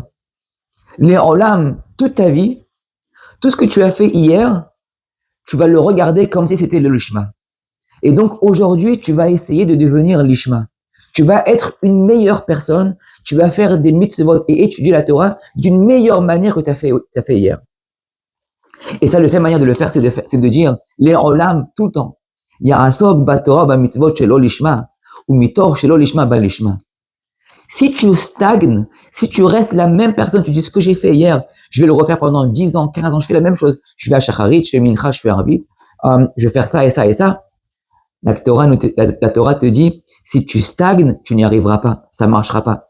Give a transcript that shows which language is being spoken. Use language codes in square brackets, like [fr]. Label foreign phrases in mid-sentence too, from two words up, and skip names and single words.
[fr] Les Olam, toute ta vie, tout ce que tu as fait hier, tu vas le regarder comme si c'était le Lishma. Et donc, aujourd'hui, tu vas essayer de devenir l'Ishma. Tu vas être une meilleure personne, tu vas faire des mitzvot et étudier la Torah d'une meilleure manière que tu as fait hier. Et ça, la seule manière de le faire, c'est de dire les olam tout le temps. [he] יעסוק בתורה ובמצוות שלא לשמה שמתוך שלא לשמה בא לשמה. [fr] Si tu stagnes, si tu restes la même personne, tu dis ce que j'ai fait hier, je vais le refaire pendant 10 ans, 15 ans, je fais la même chose. Je vais à Shacharit, je fais Mincha, je fais Arvit, je vais faire ça et ça et ça. La Torah te dit, si tu stagnes, tu n'y arriveras pas, ça marchera pas.